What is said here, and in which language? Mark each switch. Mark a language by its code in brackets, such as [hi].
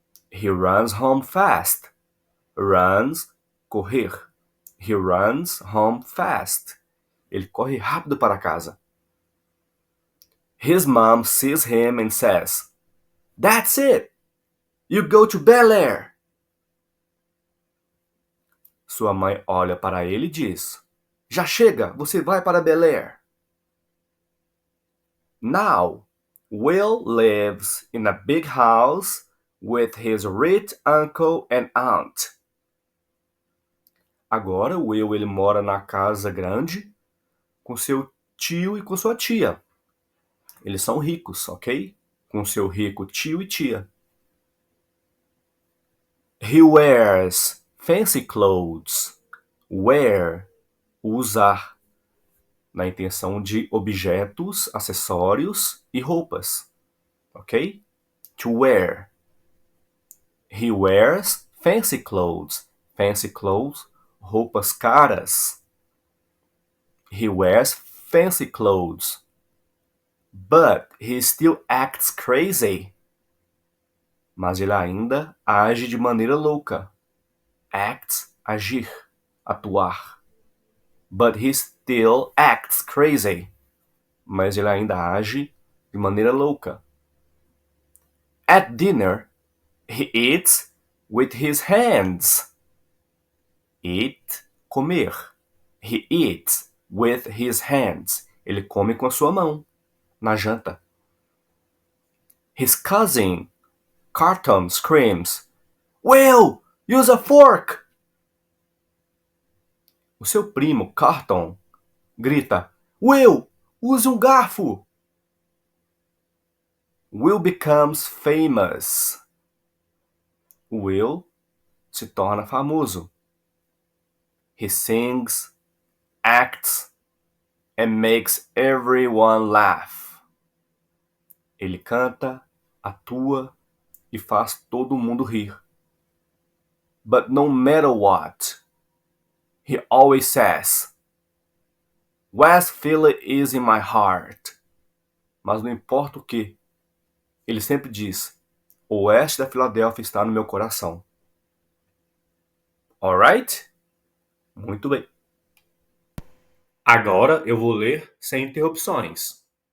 [en] He runs home fast. Runs, correr. He runs home fast. [pt] Ele corre rápido para casa. [en] His mom sees him and says, "That's it! You go to Bel Air." [pt] Sua mãe olha para ele e diz, "Já chega, você vai para Bel Air." [en] Now, Will lives in a big house with his rich uncle and aunt. [pt] Agora, Will ele mora na casa grande com seu tio e com sua tia. Eles são ricos, ok? Com seu rico tio e tia. [en] He wears fancy clothes. [pt] Wear, usar, na intenção de objetos, acessórios e roupas, ok? [en] To wear. He wears fancy clothes. Fancy clothes, [pt] roupas caras. [en] He wears fancy clothes. But he still acts crazy. [pt] Mas ele ainda age de maneira louca. Acts, agir, atuar. [en] But he still acts crazy. [pt] Mas ele ainda age de maneira louca. [en] At dinner, he eats with his hands. Eat, comer. He eats with his hands. [pt] Ele come com a sua mão, na janta. [en] His cousin, Carton, screams, "Will, use a fork!" [pt] O seu primo, Carton, grita, "Will, use um garfo!" [en] Will becomes famous. [pt] Will se torna famoso. [en] He sings, acts, and makes everyone laugh. [pt] Ele canta, atua e faz todo mundo rir. [en] But no matter what, he always says, "West Philly is in my heart." [pt] Mas não importa o que, ele sempre diz, "O oeste da Filadélfia está no meu coração." Alright? Muito bem. Agora eu vou ler sem interrupções.